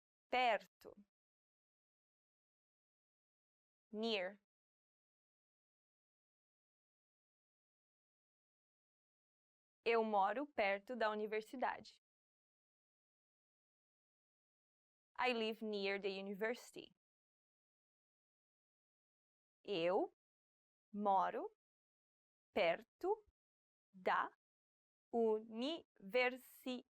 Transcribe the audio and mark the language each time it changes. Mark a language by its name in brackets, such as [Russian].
[Portuguese] Perto. [English] Near. [Portuguese] Eu moro perto da universidade. [English] I live near the university. [Portuguese] Eu moro perto da universidade.